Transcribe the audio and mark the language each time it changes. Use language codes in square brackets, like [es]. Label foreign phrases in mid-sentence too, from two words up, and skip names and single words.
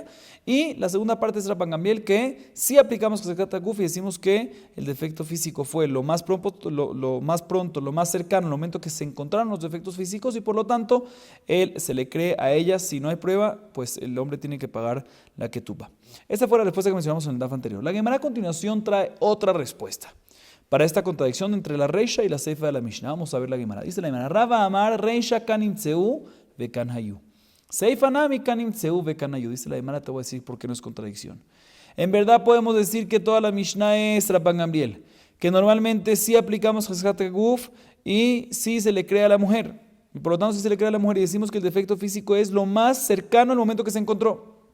[es] Y la segunda parte es Rabban Gamliel, que sí aplicamos Heskata Guf y decimos que el defecto físico fue lo más cercano al momento que se encontraron los defectos físicos y por lo tanto él se le cree a ella. Si no hay prueba, pues el hombre tiene que pagar la ketubá. Esta fue la respuesta que mencionamos en el DAF anterior. La Gemara a continuación trae otra respuesta para esta contradicción entre la reisha y la seifa de la Mishnah. Vamos a ver la Gemara. Dice la Gemara, [he] Rava Amar reisha kanimtzeu vekan hayu. [es] Seifa nami [he] kanimtzeu vekan hayu. [es] Dice la Gemara, te voy a decir por qué no es contradicción. En verdad podemos decir que toda la Mishnah es Rabban Gamliel, que normalmente sí aplicamos Heskata Guf y sí se le cree a la mujer. Y por lo tanto sí se le cree a la mujer y decimos que el defecto físico es lo más cercano al momento que se encontró.